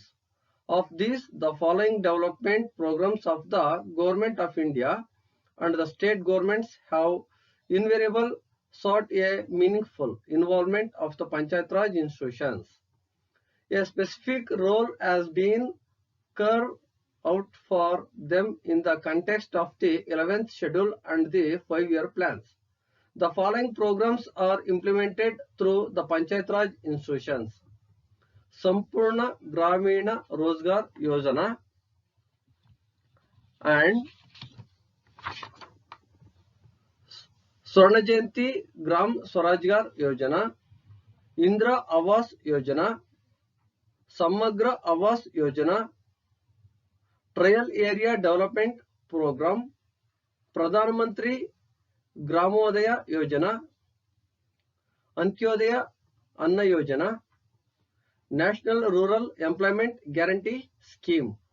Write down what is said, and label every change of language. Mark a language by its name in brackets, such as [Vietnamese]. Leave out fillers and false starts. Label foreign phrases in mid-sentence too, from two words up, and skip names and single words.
[English] Of these, the following development programs of the Government of India and the state governments have invariably sought a meaningful involvement of the Panchayat Raj institutions. A specific role has been carved out for them in the context of the 11th schedule and the 5-year plans. The following programs are implemented through the Panchayat Raj institutions. Sampurna Gramina Rozgar Yojana and Swarna Jayanti Gram Swarajgar Yojana, Indra Awas Yojana, Samagra Awas Yojana, Trial Area Development Program, Pradhan Mantri Gramodaya Yojana, Antyodaya Anna Yojana, National Rural Employment Guarantee Scheme,